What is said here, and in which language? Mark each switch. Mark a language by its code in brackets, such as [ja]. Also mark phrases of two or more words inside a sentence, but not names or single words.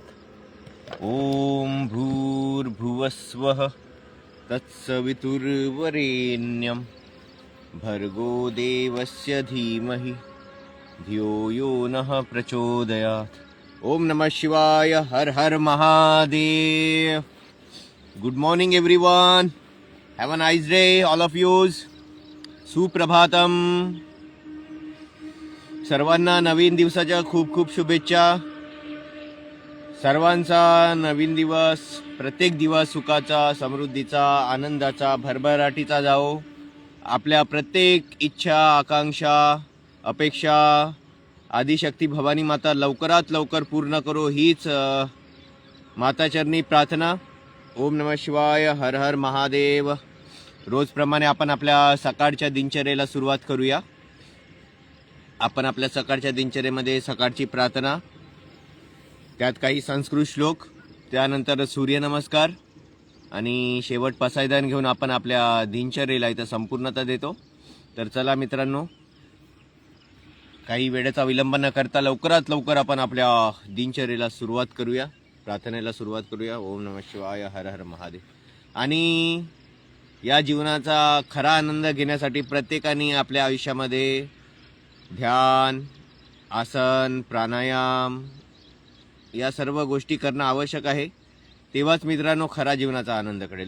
[sa] ओम भूर्भुवस्वः तत्सवितुर्वरेण्यं भर्गो देवस्य धीमहि धियो यो नः प्रचोदयात्। ओम नमः शिवाय। हर हर महादेव। [en] Good morning everyone, have a nice day all of yous. [sa] सुप्रभातम। [mr] सर्वांना नवीन दिवसाच्या खूप खूप शुभेच्छा। सर्वांचा नवीन दिवस, प्रत्येक दिवस सुखाचा, समृद्धीचा, आनंदाचा, भरभराटीचा जाओ। आपल्या प्रत्येक इच्छा, आकांक्षा, अपेक्षा आदिशक्ती भवानी माता लवकरात लवकर पूर्ण करो, हीच माताचरणी प्रार्थना। [sa] ओम नमः शिवाय। हर हर महादेव। [mr] रोजप्रमाणे आपण आपल्या सकाळच्या दिनचर्येला सुरुवात करूया। आपण आपल्या सकाळच्या दिनचर्येमध्ये सकाळची प्रार्थना, त्यात काही संस्कृत श्लोक, त्यानंतर सूर्यनमस्कार आणि शेवट पसायदान घेऊन आपण आपल्या दिनचर्येला इथं संपूर्णता देतो। तर चला मित्रांनो, काही वेळेचा विलंब न करता लवकरात लवकर आपण आपल्या दिनचर्येला सुरुवात करूया, प्रार्थनेला सुरुवात करूया। [sa] ओम नमः शिवाय। हर हर महादेव। [mr] आणि या जीवनाचा खरा आनंद घेण्यासाठी प्रत्येकाने आपल्या आयुष्यामध्ये ध्यान, आसन, प्राणायाम या सर्व गोष्टी करणं आवश्यक आहे। तेव्हाच मित्रांनो खरा जीवनाचा आनंद कळेल।